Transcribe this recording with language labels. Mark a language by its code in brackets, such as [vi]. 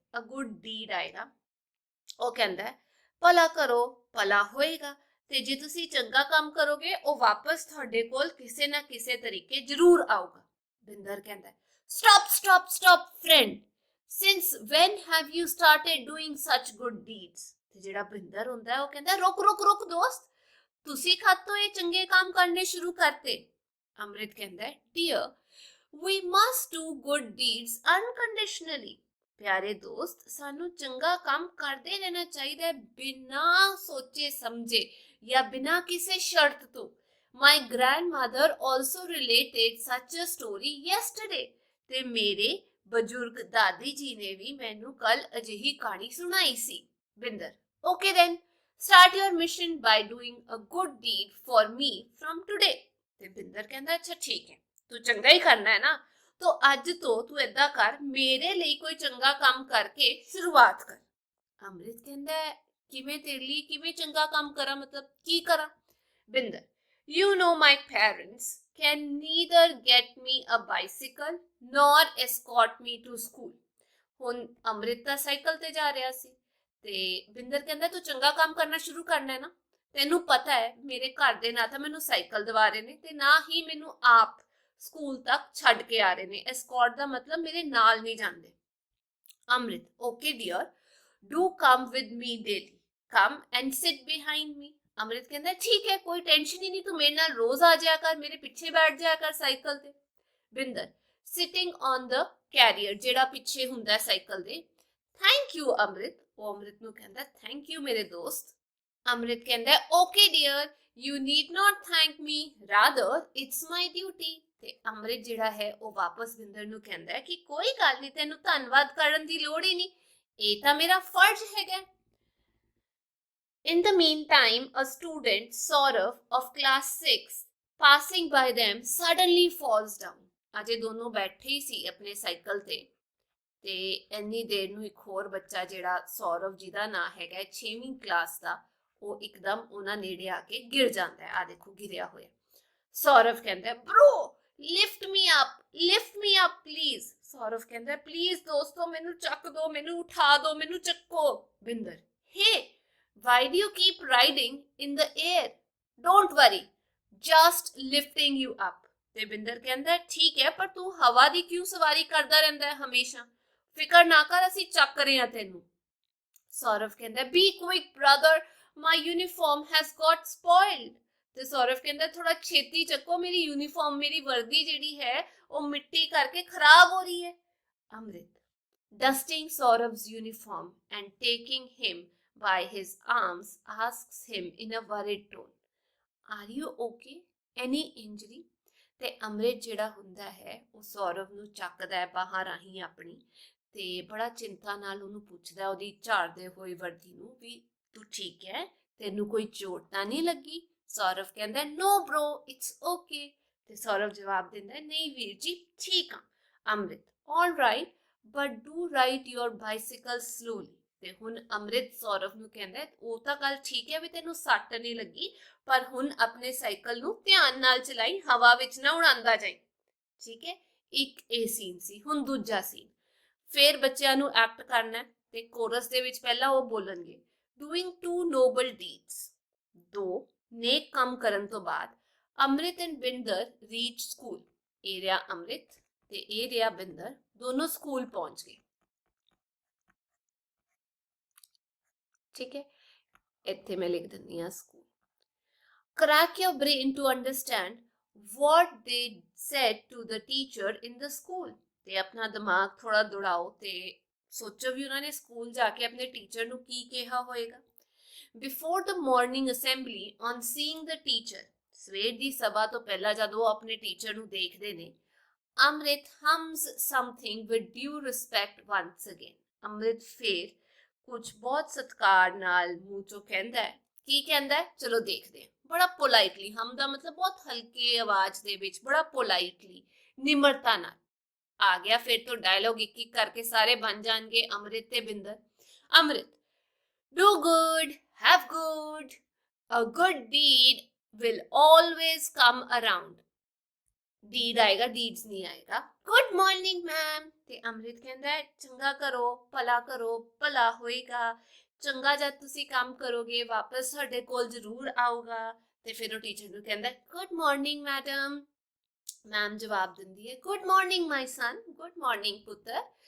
[en] a good deed [pa] ਆਏਗਾ, ਉਹ ਕਹਿੰਦਾ ਭਲਾ ਕਰੋ ਭਲਾ ਹੋਏਗਾ, ਤੇ ਜੇ ਤੁਸੀਂ ਚੰਗਾ ਕੰਮ ਕਰੋਗੇ ਉਹ ਵਾਪਸ ਤੁਹਾਡੇ ਕੋਲ ਕਿਸੇ ਨਾ ਕਿਸੇ ਤਰੀਕੇ ਜ਼ਰੂਰ ਆਊਗਾ। ਬਿੰਦਰ ਕਹਿੰਦਾ [en] stop stop stop friend, since when have you started doing such good deeds। [pa] ਤੇ ਜਿਹੜਾ ਬਿੰਦਰ ਹੁੰਦਾ ਉਹ ਕਹਿੰਦਾ ਰੁਕ ਰੁਕ ਰੁਕ ਦੋਸਤ, ਤੁਸੀਂ ਕਦ ਤੋਂ ਇਹ ਚੰਗੇ ਕੰਮ ਕਰਨੇ ਸ਼ੁਰੂ ਕਰਤੇ। ਅੰਮ੍ਰਿਤ ਕਹਿੰਦਾ [en] dear we must do good deeds unconditionally। [pa] ਪਿਆਰੇ ਦੋਸਤ, ਸਾਨੂੰ ਚੰਗਾ ਕੰਮ ਕਰਦੇ ਰਹਿਣਾ ਚਾਹੀਦਾ ਹੈ ਬਿਨਾਂ ਸੋਚੇ ਸਮਝੇ ਜਾਂ ਬਿਨਾਂ ਕਿਸੇ ਸ਼ਰਤ ਤੋਂ। [en] My grandmother also related such a story yesterday. [pa] ਤੇ ਮੇਰੇ ਬਜ਼ੁਰਗ ਦਾਦੀ ਜੀ ਨੇ ਵੀ ਮੈਨੂੰ ਕੱਲ ਅਜਿਹੀ ਕਹਾਣੀ ਸੁਣਾਈ ਸੀ। [en] Binder, okay then, start your mission by doing a good deed for me from today. [pa] ਤੇ ਬਿੰਦਰ ਕਹਿੰਦਾ ਅੱਛਾ ਠੀਕ ਹੈ, ਤੂੰ ਚੰਗਾ ਹੀ ਕਰਨਾ ਹੈ ਨਾ, ਤੋ ਅੱਜ ਤੋਂ ਤੂੰ ਏਦਾਂ ਕਰ, ਮੇਰੇ ਲਈ ਕੋਈ ਚੰਗਾ ਕੰਮ ਕਰਕੇ ਸ਼ੁਰੂਆਤ ਕਰ। ਅੰਮ੍ਰਿਤ ਕਹਿੰਦਾ ਕਿਵੇਂ ਤੇਰੇ ਲਈ ਕਿਵੇਂ ਚੰਗਾ ਕੰਮ ਕਰਾਂ, ਮਤਲਬ ਕੀ ਕਰਾਂ? [en] Binder, you know my parents can neither get me a bicycle nor escort me to school. [pa] ਹੁਣ ਅੰਮ੍ਰਿਤ ਤਾਂ ਸਾਈਕਲ ਤੇ ਜਾ ਰਿਹਾ ਸੀ ਤੇ ਬਿੰਦਰ ਕਹਿੰਦਾ ਤੂੰ ਚੰਗਾ ਕੰਮ ਕਰਨਾ ਸ਼ੁਰੂ ਕਰਨਾ ਹੈ ਨਾ, ਤੈਨੂੰ ਪਤਾ ਹੈ ਮੇਰੇ ਘਰ ਦੇ ਨਾ ਤਾਂ ਮੈਨੂੰ ਸਾਈਕਲ ਦਵਾ ਰਹੇ ਨੇ ਤੇ ਨਾ ਹੀ ਮੈਨੂੰ ਆਪ ਸਕੂਲ ਤੱਕ ਛੱਡ ਕੇ ਆ ਰਹੇ ਨੇ। ਐਸਕॉर्ट ਦਾ ਮਤਲਬ ਮੇਰੇ ਨਾਲ ਨਹੀਂ ਜਾਂਦੇ। [en] Amrit, okay dear, do come with me daily, come and sit behind me. [pa] ਅੰਮ੍ਰਿਤ ਕਹਿੰਦਾ ਠੀਕ ਹੈ, ਕੋਈ ਟੈਨਸ਼ਨ ਹੀ ਨਹੀਂ, ਤੂੰ ਮੇਰੇ ਨਾਲ ਰੋਜ਼ ਆ ਜਾਇਆ ਕਰ, ਮੇਰੇ ਪਿੱਛੇ ਬੈਠ ਜਾਇਆ ਕਰ ਸਾਈਕਲ ਤੇ। Binder, [en] sitting on the carrier, [pa] ਜਿਹੜਾ ਪਿੱਛੇ ਹੁੰਦਾ ਸਾਈਕਲ ਦੇ। ਥੈਂਕ ਯੂ ਅੰਮ੍ਰਿਤ, ਉਹ ਅੰਮ੍ਰਿਤ ਨੂੰ ਕਹਿੰਦਾ ਥੈਂਕ ਯੂ ਮੇਰੇ ਦੋਸਤ। ਅੰਮ੍ਰਿਤ ਕਹਿੰਦਾ [en] Okay dear, you need not thank me, rather it's my duty. [pa] ਤੇ ਅੰਮ੍ਰਿਤ ਜਿਹੜਾ ਹੈ ਉਹ ਵਾਪਸ ਬਿੰਦਰ ਨੂੰ ਕਹਿੰਦਾ ਕਿ ਕੋਈ ਗੱਲ ਨਹੀਂ, ਤੈਨੂੰ ਧੰਨਵਾਦ ਕਰਨ ਦੀ ਲੋੜ ਹੀ ਨਹੀਂ, ਇਹ ਤਾਂ ਮੇਰਾ ਫਰਜ਼ ਹੈਗਾ। [en] In the meantime, a student, Saurav, of class 6, passing by them, suddenly falls down. [pa] ਅਜੇ ਦੋਨੋਂ ਬੈਠੇ ਹੀ ਸੀ ਆਪਣੇ ਸਾਈਕਲ ਤੇ ਇੰਨੀ ਦੇਰ ਨੂੰ ਇੱਕ ਹੋਰ ਬੱਚਾ ਜਿਹੜਾ ਸੌਰਵ ਜਿਹਦਾ ਨਾਂ ਹੈਗਾ 6ਵੀਂ ਕਲਾਸ ਦਾ, ਉਹ ਇੱਕਦਮ ਉਹਨਾਂ ਨੇੜੇ ਆ ਕੇ ਗਿਰ ਜਾਂਦਾ ਹੈ। ਆ ਦੇਖੋ ਗਿਰਿਆ ਹੋਇਆ। ਸੌਰਵ ਕਹਿੰਦਾ [en] Bro lift me up please. [pa] Saurav ਕਹਿੰਦਾ ਪਲੀਜ਼ ਦੋਸਤੋ ਮੈਨੂੰ ਚੱਕ ਦੋ, ਮੈਨੂੰ ਉਠਾ ਦੋ, ਮੈਨੂੰ ਚੱਕੋ। [en] Binder, hey why do you keep riding in the air? Don't worry, just lifting you up. [pa] ਤੇ ਬਿੰਦਰ ਕਹਿੰਦਾ ਠੀਕ ਹੈ, ਪਰ ਤੂੰ ਹਵਾ ਦੀ ਕਿਉਂ ਸਵਾਰੀ ਕਰਦਾ ਰਹਿੰਦਾ ਹੈ ਹਮੇਸ਼ਾ, ਫਿਕਰ ਨਾ ਕਰ, ਅਸੀਂ ਚੱਕ ਰਹੇ ਹਾਂ ਤੈਨੂੰ। ਸੌਰਵ ਕਹਿੰਦਾ [en] be quick brother, my uniform has got spoiled. [pa] ਤੇ ਸੌਰਵ ਕਹਿੰਦਾ ਥੋੜਾ ਛੇਤੀ ਚੱਕੋ, ਮੇਰੀ ਯੂਨੀਫਾਰਮ, ਮੇਰੀ ਵਰਦੀ ਜਿਹੜੀ ਹੈ ਉਹ ਮਿੱਟੀ ਕਰਕੇ ਖਰਾਬ ਹੋ ਰਹੀ ਹੈ। ਅੰਮ੍ਰਿਤ, [en] dusting Saurav's uniform and taking him by his arms, asks him in a worried tone, are you okay? Any injury? [pa] ਤੇ ਅੰਮ੍ਰਿਤ ਜਿਹੜਾ ਹੁੰਦਾ ਹੈ ਉਹ ਸੌਰਵ ਨੂੰ ਚੱਕਦਾ ਹੈ ਬਾਹਾਂ ਰਾਹੀਂ ਆਪਣੀ, ਤੇ ਬੜਾ ਚਿੰਤਾ ਨਾਲ ਉਹਨੂੰ ਪੁੱਛਦਾ ਉਹਦੀ ਝਾੜਦੇ ਹੋਏ ਵਰਦੀ ਨੂੰ ਵੀ ਤੂੰ ਠੀਕ ਹੈ, ਤੈਨੂੰ ਕੋਈ ਚੋਟ ਤਾਂ ਨਹੀਂ ਲੱਗੀ? ਸੌਰਵ ਕਹਿੰਦਾ [en] no bro, it's okay. [pa] ਤੇ ਸੌਰਵ ਜਵਾਬ ਦਿੰਦਾ ਨਹੀਂ ਵੀਰ ਜੀ, ਠੀਕ ਆ। [en] Amrit, all right, but do ride your bicycle slowly. [pa] ਤੇ ਹੁਣ ਅੰਮ੍ਰਿਤ ਸੌਰਵ ਨੂੰ ਕਹਿੰਦਾ ਉਹ ਤਾਂ ਗੱਲ ਠੀਕ ਹੈ ਵੀ ਤੈਨੂੰ ਸੱਟ ਨਹੀਂ ਲੱਗੀ, ਪਰ ਹੁਣ ਆਪਣੇ ਸਾਈਕਲ ਨੂੰ ਧਿਆਨ ਨਾਲ ਚਲਾਈ, ਹਵਾ ਵਿੱਚ ਨਾ ਉਡਾਉਂਦਾ ਜਾਈ, ਠੀਕ ਹੈ। ਇੱਕ ਇਹ ਸੀਨ ਸੀ। ਹੁਣ ਦੂਜਾ ਸੀਨ, ਫਿਰ ਬੱਚਿਆਂ ਨੂੰ ਐਕਟ ਕਰਨਾ ਤੇ ਕੋਰਸ ਦੇ ਵਿੱਚ ਪਹਿਲਾਂ ਉਹ ਬੋਲਣਗੇ [en] doing 2 noble deeds, [pa] 2 ਨੇਕ ਕੰਮ ਕਰਨ ਤੋਂ ਬਾਅਦ [en] Amrit and Binder reach school. [pa] ਇਹ ਰਿਹਾ ਅੰਮ੍ਰਿਤ ਤੇ ਇਹ ਰਿਹਾ ਬਿੰਦਰ, ਦੋਨੋਂ ਸਕੂਲ ਪਹੁੰਚ ਗਏ, [hi] ठीक है। [pa] ਇੱਥੇ ਮੈਂ ਲਿਖ ਦਿੰਦੀ ਹਾਂ school. [en] Crack your brain to understand what they said to the teacher in the school. [pa] ਤੇ ਆਪਣਾ ਦਿਮਾਗ ਥੋੜਾ ਦੌੜਾਓ ਤੇ ਸੋਚੋ ਵੀ ਉਹਨਾਂ ਨੇ ਸਕੂਲ ਜਾ ਕੇ ਆਪਣੇ ਟੀਚਰ ਨੂੰ ਕੀ ਕਿਹਾ ਹੋਏਗਾ। [en] Before the morning assembly, on seeing the teacher, [pa] ਸਵੇਰ ਦੀ ਸਭਾ ਤੋਂ ਪਹਿਲਾਂ ਜਦੋਂ ਉਹ ਆਪਣੇ ਟੀਚਰ ਨੂੰ ਦੇਖਦੇ ਨੇ, [en] Amrit hums something with due respect once again. [pa] ਅੰਮ੍ਰਿਤ ਫੇਰ ਕੁਝ ਬਹੁਤ ਸਤਿਕਾਰ ਨਾਲ ਮੂੰਹ ਚੋਂ ਕਹਿੰਦਾ ਹੈ। ਕੀ ਕਹਿੰਦਾ ਹੈ ਚਲੋ ਦੇਖਦੇ ਹਾਂ। ਬੜਾ ਪੋਲਾਈਟਲੀ, ਹਮ ਦਾ ਮਤਲਬ ਬਹੁਤ ਹਲਕੇ ਆਵਾਜ਼ ਦੇ ਵਿੱਚ, ਬੜਾ ਪੋਲਾਈਟਲੀ, ਨਿਮਰਤਾ ਨਾਲ ਆ ਗਿਆ। ਫਿਰ ਤੋਂ ਡਾਇਲੋਗ ਇੱਕ ਇੱਕ ਕਰਕੇ ਸਾਰੇ ਬਣ ਜਾਣਗੇ ਅੰਮ੍ਰਿਤ ਤੇ ਬਿੰਦਰ। [en] Amrit, do good, have good, a good deed will always come around. [pa] Deed ਆਏਗਾ, ਡੀਡਸ ਨਹੀਂ ਆਏਗਾ। [en] Good morning ma'am. [pa] ਤੇ ਅੰਮ੍ਰਿਤ ਕਹਿੰਦਾ ਚੰਗਾ ਕਰੋ, ਭਲਾ ਹੋਏਗਾ, ਚੰਗਾ ਜਦ ਤੁਸੀਂ ਕੰਮ ਕਰੋਗੇ ਵਾਪਸ ਸਾਡੇ ਕੋਲ ਜ਼ਰੂਰ ਆਊਗਾ। ਤੇ ਫਿਰ ਉਹ ਟੀਚਰ ਨੂੰ ਕਹਿੰਦਾ ਗੁੱਡ ਮਾਰਨਿੰਗ ਮੈਡਮ। ਮੈਮ ਜਵਾਬ ਦਿੰਦੀ ਹੈ [en] good morning my son, [pa] ਗੁੱਡ ਮਾਰਨਿੰਗ ਪੁੱਤਰ।